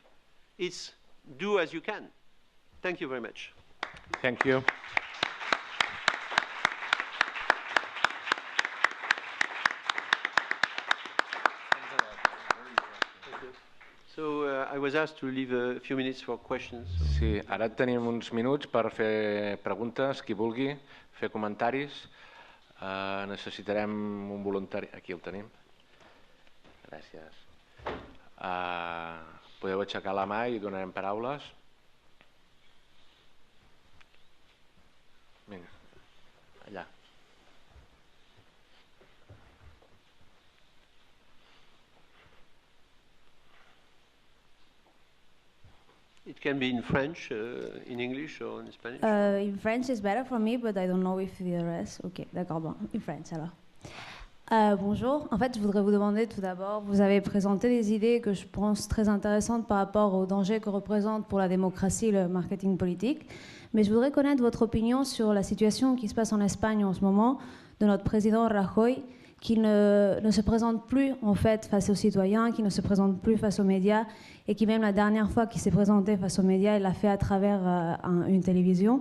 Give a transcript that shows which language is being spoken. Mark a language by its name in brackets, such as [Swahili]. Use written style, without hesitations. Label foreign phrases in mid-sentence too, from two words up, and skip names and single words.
[English] It's do as you can. Thank you very much. Thank you. So I was asked to leave a few minutes for questions. [Catalan] Sí, ara tenim uns minuts per fer preguntes, qui vulgui, fer comentaris. Necessitarem un voluntari. Aquí el tenim. Gràcies. Podeu aixecar la mà i donarem paraules. Vinga, allà. [English] It can be in French, in English, or in Spanish. In French is better for me, but I don't know if the rest. [French] Ok, d'accord, bon, [English] in French [French] alors. Bonjour, en fait je voudrais vous demander tout d'abord, vous avez présenté des idées que je pense très intéressantes par rapport aux dangers que représente pour la démocratie le marketing politique, mais je voudrais connaître votre opinion sur la situation qui se passe en Espagne en ce moment, de notre président Rajoy, qui ne se présente plus en fait face aux citoyens, qui ne se présente plus face aux médias, et qui même la dernière fois qu'il s'est présenté face aux médias, il l'a fait à travers une télévision.